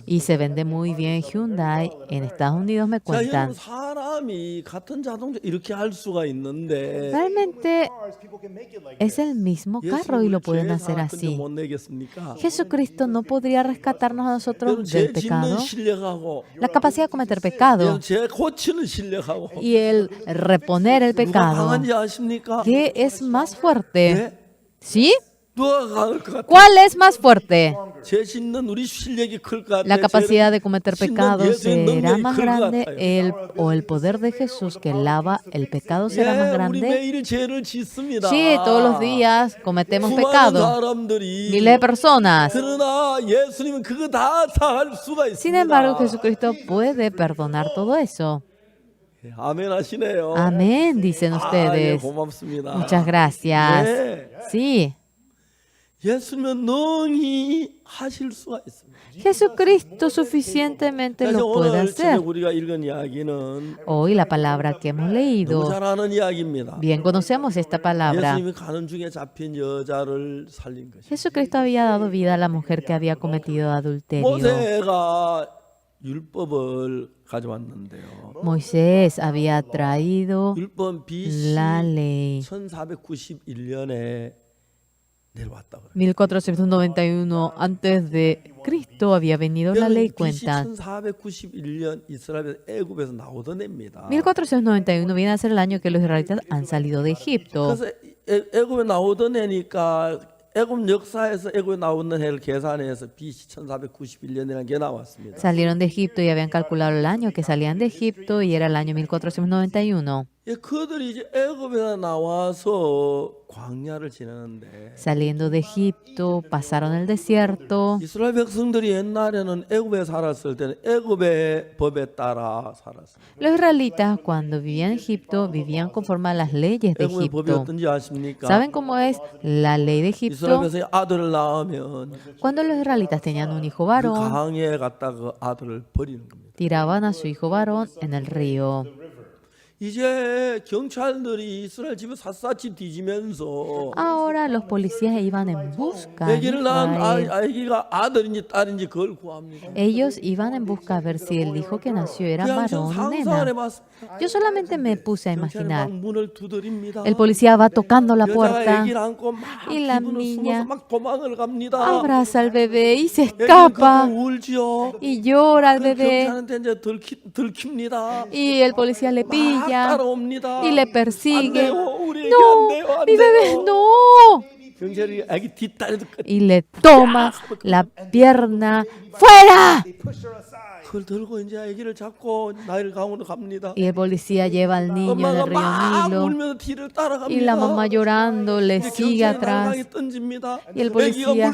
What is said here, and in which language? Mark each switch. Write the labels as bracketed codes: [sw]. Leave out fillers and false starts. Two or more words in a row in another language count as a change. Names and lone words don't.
[es] Y se vende muy bien Hyundai. En Estados Unidos me [ko] 자, 여러분 [es] cuentan. [ko] 사람이 같은 자동차 이렇게 할 수가 있는데 [es] Realmente es el mismo carro y lo pueden hacer así. [ko] 못 내겠습니까? [es] Jesucristo no podría rescatarnos a [ko] 여러분 [es] nosotros [ko] 죄 [es] del pecado, [ko] 짓는 실력하고 [es] la capacidad de cometer pecado [ko] 여러분 죄 고치는 실력하고 [es] y el reponer el [ko] 누가 [es] pecado. [ko] 강한지 아십니까? [es] ¿Qué es más fuerte? [ko] 네? [es] ¿Sí? [ko] 누가 강할 것 같아요? [es] ¿Cuál es más fuerte? [ko] 죄 짓는 우리 실력이 클 것 같아요. [es] La capacidad de cometer [ko] 죄 짓는 [es] pecado [ko] 예수의 [es] será [ko] 능력이 [es] más [ko] 클 것 [es] grande, [ko] 같아요. [es] el poder de Jesús que lava el pecado será más [ko] 예, 우리 [es] grande. [ko] 매일 죄를 짓습니다. [es] Sí, todos los días cometemos [ko] 수많은 [es] pecado. [ko] 사람들이 [es] Miles de personas. [ko] 그러나 예수님은 그거 다 사할 수가 있습니다. [es] Sin embargo, Jesucristo puede perdonar todo eso. [ko] 예, 아멘 하시네요. [es] Amén, dicen [ko] 예, [es] ustedes. [ko] 고맙습니다. [es] Muchas gracias. [ko] 네. [es] Sí, [ko] 예수님은 능히 하실 수가 있습니다. [es] Jesucristo suficientemente [ko] 그래서 [es] lo puede [ko] 오늘 저녁 [es] hacer. [ko] 우리가 읽은 이야기는 [es] Hoy la palabra que hemos [ko] 너무 [es] leído, [ko] 잘 아는 이야기입니다. [es] bien conocemos esta palabra. [ko] 예수님이 가는 중에 잡힌 여자를 살린 것이. [es] Jesucristo había dado vida a la mujer que había cometido adulterio. [ko] 모세가 율법을 가져왔는데요. [es] Moisés había traído [ko] 율법 BC [es] la ley. [ko] 1491년에 내려왔다 그래요. [es] 1491 antes de Cristo había venido la ley, BC cuentan. [ko] 1491년 이스라엘 애굽에서 나오던 해입니다. [es] 1491 viene a ser el año que los israelitas han salido de Egipto. [ko] 그래서 애굽에 나오던 해니까 애굽 역사에서 애굽에 나오는 해를 계산해서 BC 1491년이라는 게 나왔습니다. [es] Salieron de Egipto y habían calculado el año que salían de Egipto y era el año 1491. [ko] 예, 그들이 이제 애굽에 나와서 광야를 지내는데 [es] Saliendo de Egipto, pasaron el desierto. [ko] 이스라엘 백성들이 옛날에는 애굽에 살았을 때는 애굽의 법에 따라 살았어요. [es] Los israelitas cuando vivían en Egipto vivían conforme a las leyes de [ko] 애굽의 법이 [es] Egipto. [ko] 어떤지 아십니까? [es] ¿Saben cómo es la ley de [ko] 이스라엘 [es] Egipto? [ko] 백성이 아들을 낳으면 [es] Cuando los israelitas tenían un hijo [ko] 그 [es] varón, [ko] 강에 갔다 그 아들을 버리는 겁니다. [es] tiraban a su hijo varón en el río. [ko] 이제 경찰들이 이스라엘 집을 샅샅이 뒤지면서 [es] Ahora los policías iban en busca de [ko] 아기를 낳은 [es] Israel. [ko] 아기가 아들인지 딸인지 그걸 구합니다. [es] Ellos iban en busca a ver si el hijo que nació era [ko] 그냥 [es] varón o [ko] 상상을 [es] nena. [ko] 해봤습니다. [es] Yo solamente me puse a [ko] 경찰이 [es] imaginar. [ko] 막 문을 두드립니다. [es] El policía va tocando la [ko] 여자가 [es] puerta, [ko] 아기를 안고 막 [es] y la [ko] 기분을 [es] niña [ko] 숨어서 막 도망을 갑니다. [es] abraza al bebé y se [ko] 애기는 [es] escapa [ko] 그때 울지요. [es] y llora al bebé. [ko] 경찰한테 이제 들킵니다. [es] Y el policía le [ko] 막 [es] pilla [ko] 따라옵니다. [es] y le [ko] 안 [es] persigue. [ko] 돼요. 우리 애기 안 [es] No, [ko] 돼요. 안 [es] mi bebé [ko] 돼요. [es] no. [ko] 경찰이 아기 뒷다리도 끝. [es] y le toma la pierna. ¡Fuera! [ko] 그걸 들고 이제 아기를 잡고 나일 강으로 갑니다. [es] Y el policía lleva al niño [ko] 엄마가 [es] del río [ko] 막 [es] Nilo [ko] 울면서 뒤를 따라갑니다. [es] y la mamá llorando le [ko] 이제 [es] sigue [ko] 경찰이 [es] atrás. [ko] 나일강에 던집니다. [es] Y el [ko] 아기가 [es] policía